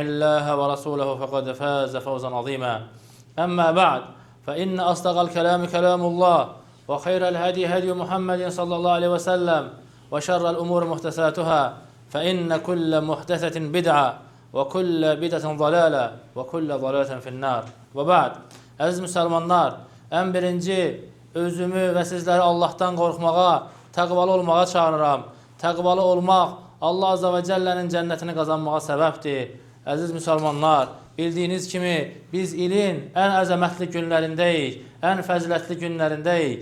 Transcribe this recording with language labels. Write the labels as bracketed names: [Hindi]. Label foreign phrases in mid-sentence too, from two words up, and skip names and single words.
[Arabic] الله ورسوله فقد فاز فوزا عظيما أما بعد فإن أصدق الكلام كلام الله وخير الهدي هدي محمد صلى الله عليه وسلم وشر الأمور محدثاتها فإن كل محدثة بدعة وكل بدعة ضلالة وكل ضلالة في النار وبعد [Azerbaijani] Əziz müsəlmanlar, ən birinci özümü və sizləri Allahdan qorxmağa, təqvalı olmağa çağırıram. Təqvalı olmaq Allah [Arabic] عز وجل [Azerbaijani] cənnətini qazanmağa səbəbdir. Əziz müsəlmanlar, bildiyiniz kimi biz ilin ən əzəmətli günlərindəyik, ən fəzilətli günlərindəyik.